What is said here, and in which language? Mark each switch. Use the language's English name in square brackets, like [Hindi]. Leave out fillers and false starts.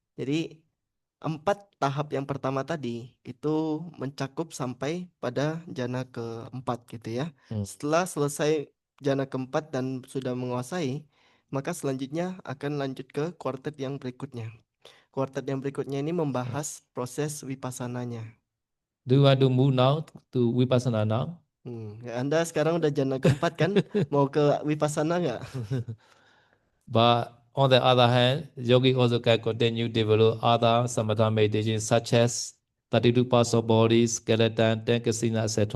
[Indonesian] Jadi 4 tahap yang pertama tadi itu mencakup sampai pada jana keempat gitu ya. Setelah selesai jana keempat dan sudah menguasai, maka selanjutnya akan lanjut ke kuartet yang berikutnya. Kuartet yang berikutnya ini membahas proses wipassananya. [English] Do you want to move now to vipassana now? [Indonesian] Anda sekarang udah jana keempat kan? Mau ke Vipassana nggak? [English] But on the other hand, yogi also can continue develop other samatha meditation such as 32 parts of body, skeleton, ten kasina, etc.